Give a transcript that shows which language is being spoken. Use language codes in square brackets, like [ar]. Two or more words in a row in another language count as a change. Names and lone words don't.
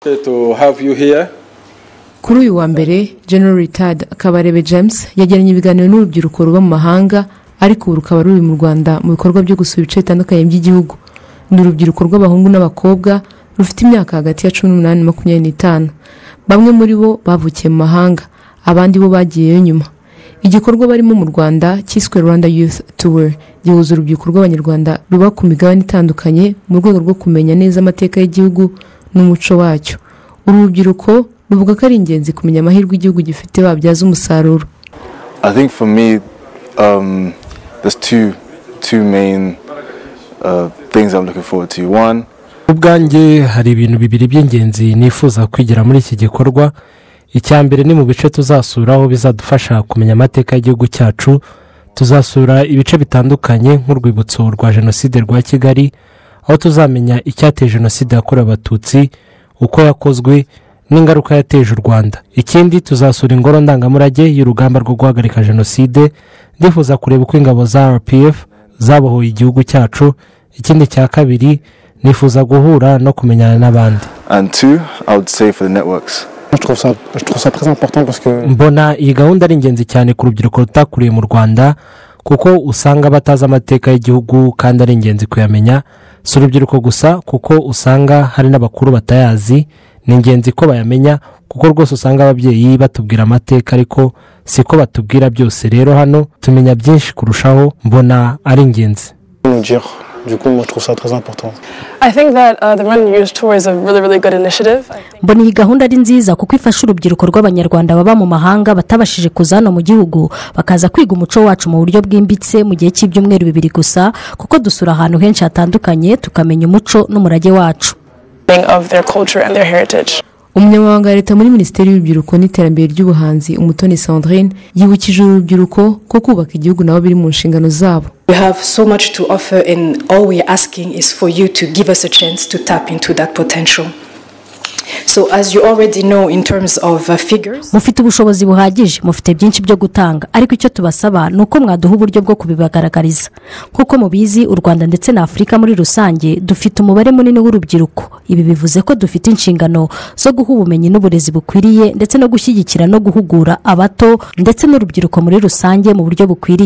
[en] To have you here. [rw] Kuri uyu wa mbere Gen.James Kabarebe James yagiranye ibiganiro n'urubyiruko ruba mu mahanga ariko rukaba ruri mu Rwanda mu bikorwa byo gusura ibice bitandukanye by'igihugu. Ni urubyiruko rw'abahungu n'abakobwa rufite imyaka hagati ya 18 na 25. Bamwe muri bo bavukiye mu mahanga, abandi bo bagiyeyo nyuma. Igikorwa barimo mu Rwanda cyiswe Rwanda Youth Tour gihuza urubyiruko rw'Abanyarwanda ruba ku migabane itandukanye mu rwego rwo kumenya neza amateka y'igihugu n'umuco wacyo. Uru rubyiruko ruvuga ko ari ingenzi kumenya amahirwe igihugu gifite babyaza umusaruro. [en] I think for me there's two main things I'm looking forward to. One, [rw] ubwanjye hari ibintu bibiri by'ingenzi nifuza kwigira muri iki gikorwa. Icyambere ni mu bice tuzasuraho bizadufasha kumenya amateka y'igihugu cyacu. Tuzasura ibice bitandukanye nk'urwibutso rwa Jenoside rwa Kigali, aho tuzamenya icyateye Jenoside yakorewe Abatutsi, uko yakozwe n'ingaruka yateje u Rwanda. Ikindi tuzasura ingoro ndangamurage y'urugamba rwo guhagarika Jenoside. Ndifuza kureba uko ingabo za RPF zabohoye igihugu cyacu. Ikindi cya kabiri nifuza guhura no kumenyana n'abandi. [en] And two, I would say for the networks. [fr] Je trouve ça très important parce que [rw] mbona iyi gahunda ari ingenzi cyane ku rubyiruko rutakuriye mu Rwanda kuko usanga batazi amateka y'igihugu kandi ari ingenzi kuyamenya. Si urubyiruko gusa kuko usanga hari n'abakuru batayazi. Ni ingenzi ko bayamenya kuko rwose usanga ababyeyi batubwira amateka ariko siko batubwira byose. Rero hano tumenya byinshi kurushaho, mbona ari ingenzi. [fr] Du coup, moi, je trouve ça très important. [en] I think that the Rwanda Youth Tour is a really good initiative. [rw] Mbona iyi gahunda ari nziza kuko ifasha urubyiruko rw'Abanyarwanda baba mu mahanga batabashije kuzana mu gihugu bakaza kwiga umuco wacu mu buryo bwimbitse mu gihe cy'ibyumweru 2 gusa, kuko dusura ahantu henshi hatandukanye tukamenya umuco n'umurage wacu. [en] Of their culture and their heritage. [rw] Umunyamabanga wa Leta muri Minisiteri y'Urubyiruko n'Iterambere ry'Ubuhanzi Umutoni Sandrine yibukije urubyiruko ko kubaka igihugu nabo biri mu nshingano zabo. [en] We have so much to offer and all we are asking is for you to give us a chance to tap into that potential. So as you already know in terms of figures, [rw] mufite ubushobozi buhagije, mufite byinshi byo gutanga, ariko icyo tubasaba nuko mwaduha uburyo bwo kubibagaragariza. Nkuko mubizi u Rwanda ndetse na Afrika muri rusange dufite umubare munini w'urubyiruko. Ibi bivuze ko dufite inshingano zo guha ubumenyi n'uburezi bukwiriye ndetse no gushyigikira no guhugura abato ndetse n'urubyiruko muri rusange mu buryo bukwiriye.